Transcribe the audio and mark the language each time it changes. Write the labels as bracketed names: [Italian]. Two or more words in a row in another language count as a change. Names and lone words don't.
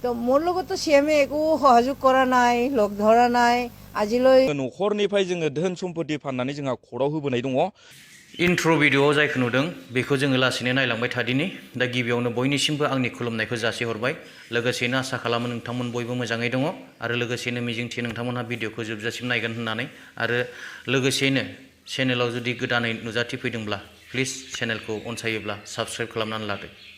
[Assamese] তো মোৰ লগতো সিএমএ একো সহযোগ কৰা নাই লগ ধৰা নাই আজিলৈ [Bodo] न'खरनिफ्राय जोङो धोन सम्पति फाननानै जोंहा खराव होबोनाय दङ इन्ट्र' भिडिअ'आव जायखौ नुदों बेखौ जोङो लासैनो नायलांबाय थादिनि दा गिबियावनो बयनिसिमबो आंनि खुलुमनायखौ जासिहरबाय लोगोसेनो आसा खालामो नोंथांमोन बयबो मोजाङै दङ आरो लोगोसेनो मिजिंथियो नोंथांमोनहा भिडिअ'खौ जोबजासिम नायगोन होननानै आरो लोगोसेनो चेनेलाव जुदि गोदानै नुजाथिफैदोंब्ला प्लिज चेनेलखौ अनसायोब्ला साबस्क्राइब खालामनानै लादो